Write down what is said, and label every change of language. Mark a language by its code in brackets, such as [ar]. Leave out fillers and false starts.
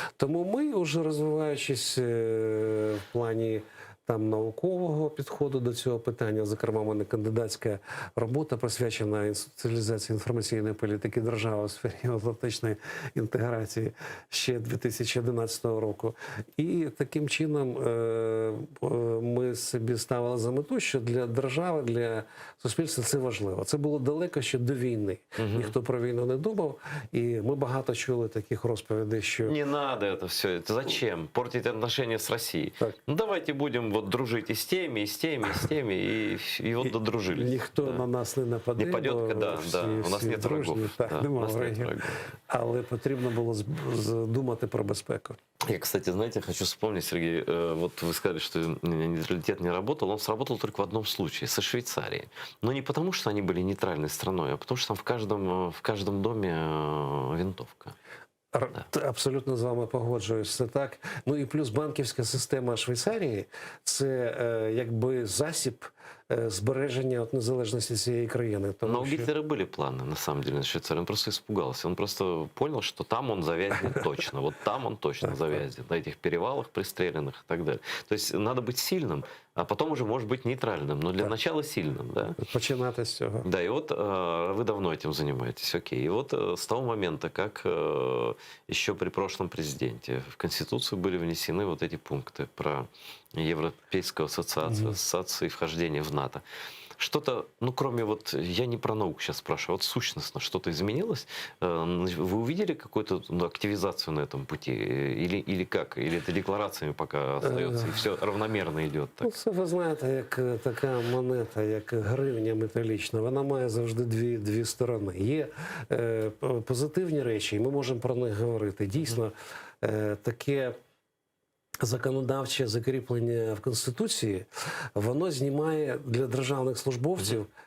[uk] Тому ми, вже розвиваючись в плані наукового підходу до цього питання, зокрема, в мене кандидатська робота присвячена інституціалізації інформаційної політики держави у сфері євроатлантичної інтеграції ще 2011 року. І таким чином ми собі ставили за мету, що для держави, для суспільства це важливо. Це було далеко ще до війни. Ніхто про війну не думав, і ми багато чули таких розповідей, що... [ru] Не надо это все. Это зачем? Портить отношения с Россией. [uk] Так. [ru] Давайте будем дружить и с теми, и с теми, и с теми, и вот додружились. [uk] Ніхто на нас не нападе, [ru] не падет, у нас нет врагов. [uk] Немає врагів. Але потрібно було думати про безпеку. [ru] Я, кстати, знаете, хочу вспомнить, Сергей, вот вы сказали, что нейтралитет не работал. Он сработал только в одном случае, со Швейцарией. Но не потому, что они были нейтральной страной, а потому, что там в каждом доме винтовка. [uk] Абсолютно з вами погоджуюсь, це так. Ну і плюс банківська система Швейцарії – це якби засіб збереження незалежності цієї країни. [ru] Но у Гитлера были планы, на самом деле, на Швейцарию. Он просто испугался. Он просто понял, что там он завязнет точно. Вот там он точно завязнет. На этих перевалах пристреленных и так далее. То есть надо быть сильным, а потом уже может быть нейтральным. Но для начала сильным, да? [uk] Починати з цього. [ru] Да, и вот вы давно этим занимаетесь, окей. И вот с того момента, как еще при прошлом президенте в Конституцию были внесены вот эти пункты про Европейскую ассоциацию и вхождение в НАТО. Что-то, кроме я не про науку сейчас спрашиваю, сущностно что-то изменилось? Вы увидели какую-то активизацию на этом пути? Или как? Или это декларациями пока остается, и все равномерно идет? Так? [uk] Це, ви знаєте, як така монета, як гривня металічна, вона має завжди дві сторони. Є позитивні речі, і ми можемо про них говорити. Дійсно, таке законодавче закріплення в Конституції, воно знімає для державних службовців